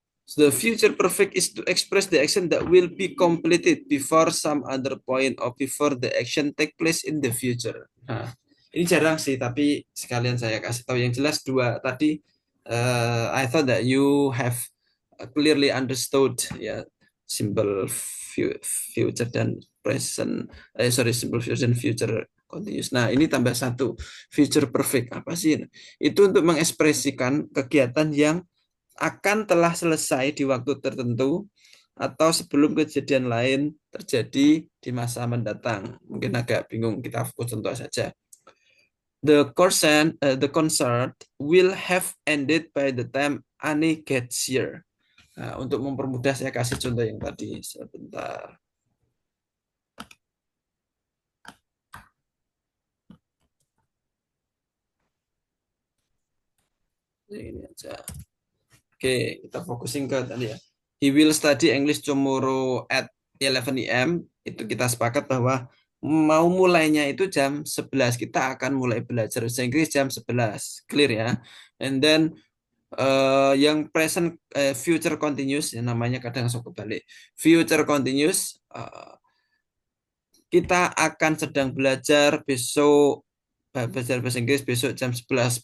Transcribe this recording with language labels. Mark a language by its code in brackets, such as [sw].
[en] So the future perfect is to express the action that will be completed before some other point or before the action take place in the future. [id] Nah, ini jarang sih, tapi sekalian saya kasih tahu yang jelas dua tadi. [en] I thought that you have clearly understood ya simple future dan present. Sorry, simple future dan future continuous. [id] Nah, ini tambah satu future perfect apa sih? Itu untuk mengekspresikan kegiatan yang akan telah selesai di waktu tertentu atau sebelum kejadian lain terjadi di masa mendatang. Mungkin agak bingung, kita fokus contoh saja. [en] The concert will have ended by the time Annie gets here. [id] Nah, untuk mempermudah saya kasih contoh yang tadi sebentar. Ini aja. Oke, kita fokusin ke tadi ya. [en] He will study English tomorrow at 11 a.m. [id] Itu kita sepakat bahwa mau mulainya itu jam 11. Kita akan mulai belajar bahasa Inggris jam 11. Clear ya. [en] And then [id] yang present future continuous yang namanya kadang suka balik. Future continuous kita akan sedang belajar besok belajar bahasa Inggris besok jam 11.